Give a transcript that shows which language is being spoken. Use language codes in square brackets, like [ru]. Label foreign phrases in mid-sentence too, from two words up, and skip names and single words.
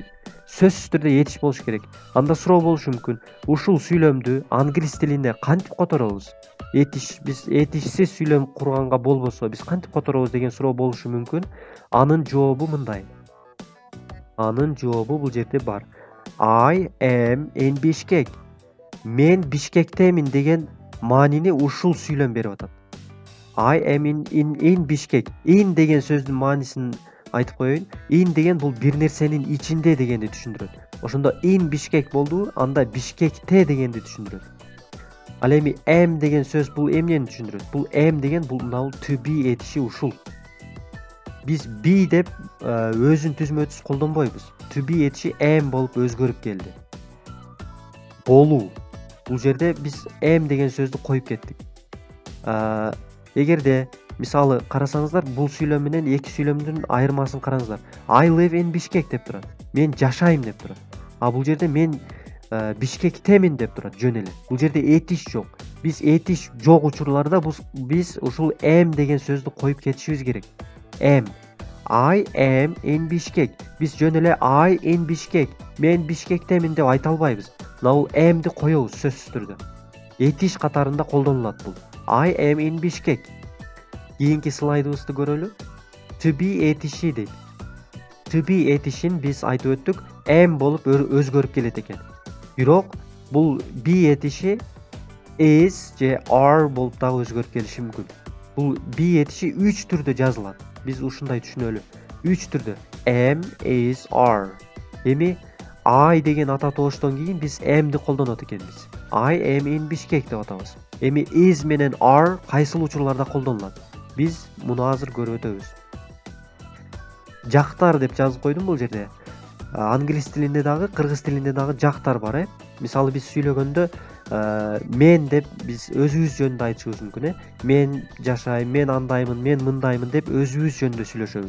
[ky] Сөзсүз түрдө этиш болуш керек. Анда суроо болушу мүмкүн. Ушул сүйлөмдү англис тилинде кантип которобуз? Биз этишсиз сүйлөм курганга болбосо, биз кантип которобуз деген суроо болушу мүмкүн. Анын жообу мындай. Анын жообу бул жерде бар. [en] I am in Bishkek. [ky] Мен Бишкектемин деген маанини ушул сүйлөм берип атат. [en] I am in Bishkek. [ky] In деген сөздүн маанисин айтып коеюн. In деген бул бир нерсенин ичинде дегенди түшүндүрөт. Ошондо [en] in Bishkek [ky] болду, анда Бишкекте дегенди түшүндүрөт. Ал эми am деген сөз бул эмнени түшүндүрөт? Бул am деген бул мына [en] to be [ky] этиши ушул. Биз be деп өзүн түзмө-түз колдонбойбуз. [en] To be [ky] этиши am болуп өзгөрүп келди. Болуу. Бул жерде биз am деген сөздү коюп кеттик. Эгерде мисалы карасаңыздар, бул сүйлөм менен эки сүйлөмдүн айырмасын караңыздар. [en] I live in Bishkek [ky] деп турат. Мен жашайм деп турат. Бул жерде мен Бишкектемин деп турат жөн эле. Бул жерде этиш жок. Биз этиш жок учурларда биз ушул am деген сөздү коюп кетишибиз керек. [en] Am. I am in Bishkek. [ky] Биз жөн эле [en] I in Bishkek. [ky] Мен Бишкектемин деп айта албайбыз. Мына бул am'ди коебуз сөзсүз түрдө. Этиш катарында колдонулат бул. [en] I am in Bishkek. [ky] Кийинки слайдыбызды көрөлү. [en] To be [ky] этиши дейт. [en] To be [ky] этишин биз айтып өттүк, am болуп өзгөрүп келет экен. Бирок бул be этиши is же are болуп дагы өзгөрүп келиши мүмкүн. Бул be этиши 3 түрдө жазылат. Биз ушундай түшүнөлү. 3 түрдө. [en] Am, is, are. [ky] Эми I деген ата тооштон кийин биз am'ди колдонот экенбиз. [en] I am in Bishkek [ky] деп атабыз. Эми is менен are кайсыл учурларда колдонулат? Биз муну азыр көрүп өтөбүз. Жактар деп жазып койдум бул жерде. Англис тилинде дагы, кыргыз тилинде дагы жактар бар, Мисалы биз сүйлөгөндө мен деп биз өзүбүз жөнүндө айтышыбыз мүмкүн, Мен жашайм, мен андаймын, мен мындаймын деп өзүбүз жөнүндө сүйлөшөбүз.